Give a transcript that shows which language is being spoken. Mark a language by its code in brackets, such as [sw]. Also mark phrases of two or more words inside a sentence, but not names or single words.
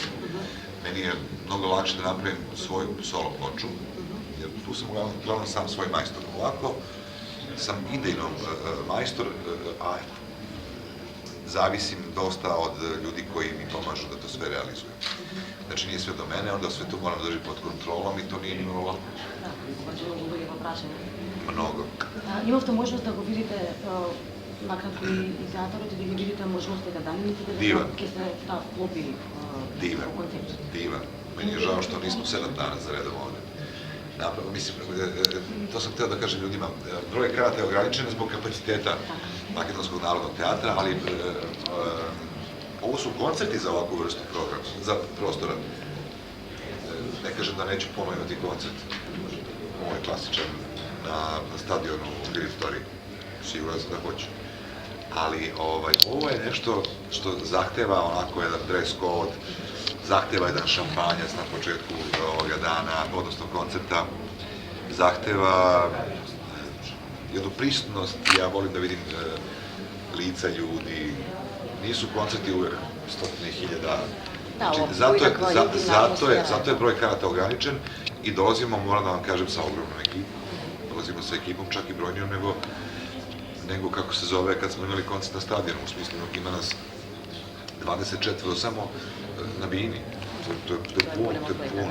[sr] Meni je mnogo lakše da napravim svoju solo ploču, jer tu sam uglavnom sam svoj majstor. Ovako sam idejno majstor, a zavisim dosta od ljudi koji mi pomažu da to sve realizujem. Znači nije sve do mene, onda sve to moram držati pod kontrolom i to nije nimalo lako. [mk] Да, обаче луѓе во прашање. Много. Имавте можност да го видите накратко и театарот и да ги видите можностите, дали мислите дека ќе се вклопи [sr] Divan. Meni je žao što nismo 7 dana za redom ovde. napravo. Mislim, to sam hteo da kažem ljudima, broj karata je ograničen zbog kapaciteta Makedonskog narodnog teatra, ali ovo su koncerti za ovakvu vrstu programa, za prostora. Ne kažem da neću ponovno imati koncert, ovo je klasičan, na stadionu u Griftori, siguran sam da hoću. Ali ovo je nešto što zahteva onako jedan [en] dress code, [sr] zahteva jedan šampanjac na početku ovoga dana, odnosno koncerta, zahteva jednu prisutnost, ja volim da vidim lica ljudi, nisu koncerti uvek 100.000. Znači, zato je broj karata ograničen i dolazimo, moram da vam kažem, sa ogromnom ekipom, dolazimo sa ekipom čak i brojnijom nego kako se zove kad smo imali koncert na stadionu, u smislu ima nas 24 samo na bini, to je puno.